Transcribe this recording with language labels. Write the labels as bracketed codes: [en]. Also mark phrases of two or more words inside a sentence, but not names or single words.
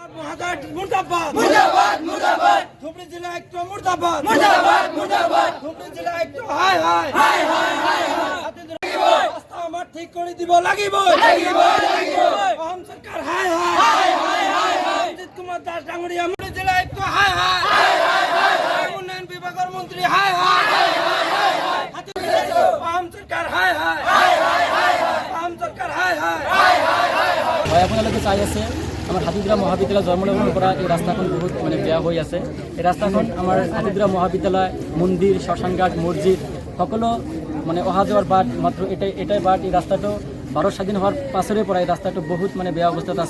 [bn] মহাকাট মুর্দাবাদ মুর্দাবাদ মুর্দাবাদ ধুবড়ী জেলা একটু মুর্দাবাদ মুর্দাবাদ মুর্দাবাদ ধুবড়ী জেলা একটু হাই হাই হাই হাই হাই হাই রাস্তা আমার ঠিক করে দিব লাগিব লাগিব লাগিব আম সরকার হাই হাই হাই হাই হাই রঞ্জিত কুমার দাস ডাঙ্গরিয়া ধুবড়ী জেলা একটু হাই হাই হাই হাই হাই হাই উন্নয়ন বিভাগের মন্ত্রী হাই হাই হাই হাই হাই আম সরকার হাই হাই হাই হাই হাই আম সরকার হাই হাই হাই হাই হাই [as] হয় আপোনালোকে চাই আছে আমাৰ হাতীদুৰা মহাবিদ্যালয় জন্মলগ্নৰ পৰা এই ৰাস্তাখন বহুত বেয়া হৈ আছে। এই ৰাস্তাখন আমাৰ হাতীদুৰা মহাবিদ্যালয় মন্দিৰ শ্মশানঘাট মছজিদ সকলো অহা যোৱাৰ বাট মাত্ৰ এটাই বাট। এই ৰাস্তাটো ভাৰত স্বাধীন হোৱাৰ পাছৰে পৰা এই ৰাস্তাটো বহুত বেয়া অৱস্থাত আছে।